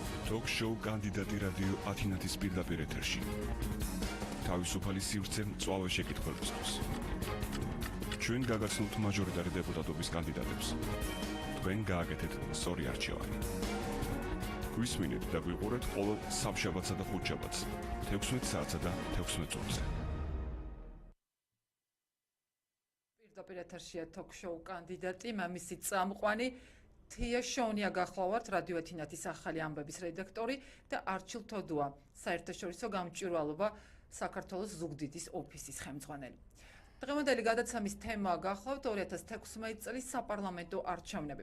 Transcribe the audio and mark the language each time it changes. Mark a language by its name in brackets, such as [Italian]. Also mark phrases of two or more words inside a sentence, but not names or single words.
[Georgian] Talk-show კანდიდატი რადიო ათინათის პირდაპირ ეთერში. თავისუფალი სივრცე მწვავე შეკითხვებისთვის. ჩვენ გაგაცნობთ მაჟორიტარი დეპუტატობის კანდიდატებს. თქვენ გააკეთეთ სწორი არჩევანი. გვისმინეთ და გვიყურეთ ყოველ სამშაბათსა და ხუთშაბათს 16 საათსა და 16 წუთზე. პირდაპირ ეთერშია talk-show კანდიდატი, მამისი წამყვანი თია შონია გახლავართ რადიო ათინათის ახალი ამბების რედაქტორი და არჩილ თოდუა, საერთაშორისო გამჭვირვალობა საქართველოს ზუგდიდის ოფისის ხელმძღვანელი. დღევანდელი გადაცემის თემა გახლავთ 2016 წლის საპარლამენტო არჩევნები.